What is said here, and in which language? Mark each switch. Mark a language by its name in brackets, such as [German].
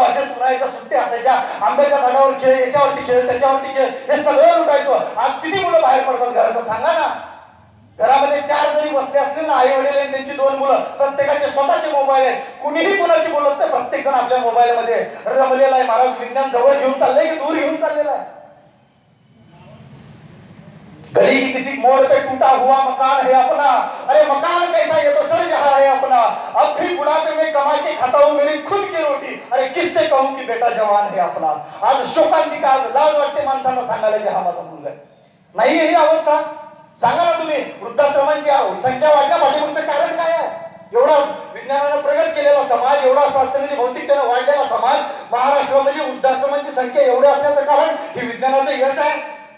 [Marathi] अशाच उन्हाळ्याच्या सुट्ट्या असायच्या, आंब्याच्या झाडावर खेळ, याच्यावरती खेळ, त्याच्यावरती खेळ, हे सगळं लुटायचो. आज किती मुलं बाहेर पडतात घराचं सांगा ना. घरामध्ये 4 जरी बसले असले ना, आई वडील आणि त्यांची 2 मुलं, प्रत्येकाचे स्वतःचे मोबाईल आहेत. कुणीही कुणाशी बोलत नाही, प्रत्येक जण आपल्या मोबाईल मध्ये रमलेला आहे. महाराज विज्ञान जवळ घेऊन चाललंय की दूर घेऊन चाललेला आहे? [Hindi] गली की किसी मोड़ पे टूटा हुआ मकान है अपना, अरे मकान कैसा ये तो सर जहां है अपना, अब भी बुढ़ापे में कमा के खाता हूं मेरी खुद की रोटी, अरे किससे कहूं कि बेटा जवान है अपना. [Marathi] आज शोकांतिका, आज लाज वाटते माणसांना सांगायला की हा माझा मुलगा आहे. नाही ही अवस्था. सांगा ना तुम्ही, वृद्धाश्रमांची संख्या वाढल्या पाठीमागचं कारण काय आहे? एवढा विज्ञानानं प्रगत केलेला समाज, एवढा सत्संगाची भौतिकतेनं वाढलेला समाज, महाराष्ट्रामध्ये वृद्धाश्रमांची संख्या एवढी असण्याचं कारण हे विज्ञानाचं यश आहे.